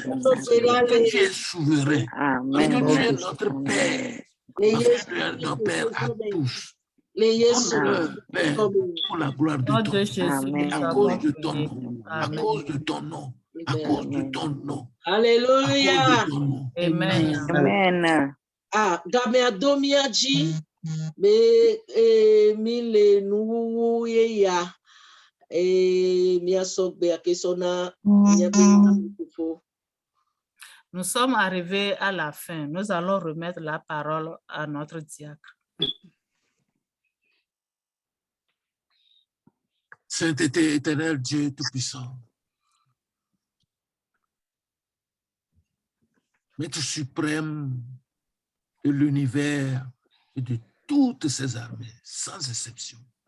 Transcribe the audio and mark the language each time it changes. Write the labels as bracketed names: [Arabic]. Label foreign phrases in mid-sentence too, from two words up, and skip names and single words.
[French] Que tu es souverain. Parce que tu es notre Père. Parce que tu es notre Père à tous. Père, pour la gloire de ton nom, à cause de ton nom, à cause de ton nom, à cause de ton nom. Alléluia. Amen. Amen. [Ewe] Ah, gamea domiaji be mile nu ya mia sogbe akesona [French] Nous sommes arrivés à la fin. Nous allons remettre la parole à notre diacre. Sainteté éternelle, Dieu Tout-Puissant, Maître suprême de l'univers et de toutes ses armées, sans exception.